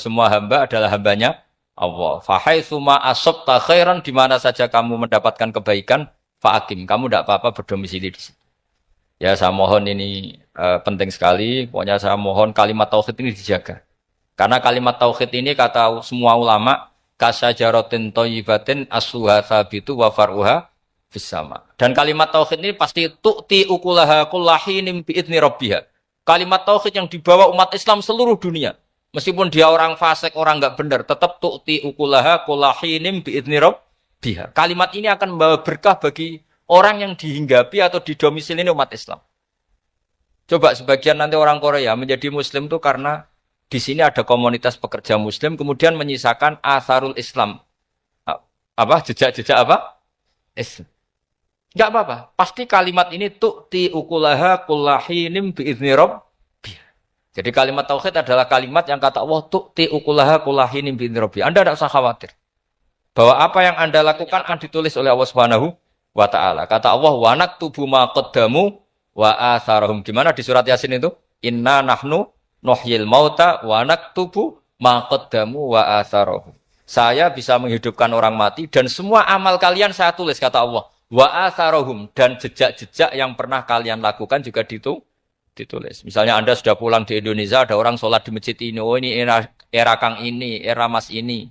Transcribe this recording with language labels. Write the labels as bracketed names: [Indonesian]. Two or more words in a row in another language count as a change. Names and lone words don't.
[Indonesian] Semua hamba adalah hambanya Allah. [Arabic] فحيثما أصبت خيرا, [Indonesian] di mana saja kamu mendapatkan kebaikan, fa'akim. Kamu tidak apa-apa berdomisili di sini. Ya saya mohon ini penting sekali. Pokoknya saya mohon kalimat tauhid ini dijaga. Karena kalimat tauhid ini kata semua ulama, [Arabic] كشجرة طيبة أصلها ثابت وفرعها في السماء. [Indonesian] Dan kalimat tauhid ini pasti [Arabic] تؤتي أكلها كل حين بإذن ربها. [Indonesian] Kalimat tauhid yang dibawa umat Islam seluruh dunia. Meskipun dia orang fasik, orang enggak benar, tetap [Arabic] تؤتي أكلها كل حين بإذن ربها. [Indonesian] Kalimat ini akan membawa berkah bagi orang yang dihinggapi atau didomisili umat Islam. Coba sebagian nanti orang Korea menjadi muslim itu karena di sini ada komunitas pekerja muslim, kemudian menyisakan [Arabic] آثار الإسلام. [Indonesian] Jejak-jejak Islam. Enggak apa-apa. Pasti kalimat ini [Arabic] تؤتي أكلها كل حين بإذن ربها. [Indonesian] Jadi kalimat tauhid adalah kalimat yang kata Allah [Arabic] تؤتي أكلها كل حين بإذن ربها. [Indonesian] Anda tidak usah khawatir bahwa apa yang Anda lakukan akan ditulis oleh Allah [Arabic] سبحانه وتعالى. [Indonesian] Kata Allah, [Arabic] ونكتب ما قدموا وآثارهم. [Indonesian] Gimana di surat Yasin itu? [Arabic] إنا نحن نحيي الموتى ونكتب ما قدموا وآثارهم. [Indonesian] Saya bisa menghidupkan orang mati dan semua amal kalian saya tulis, kata Allah. [Arabic] وآثارهم, [Indonesian] dan jejak-jejak yang pernah kalian lakukan juga ditulis. Misalnya Anda sudah pulang di Indonesia, ada orang sholat di masjid ini, oh ini era Kang ini, era Mas ini.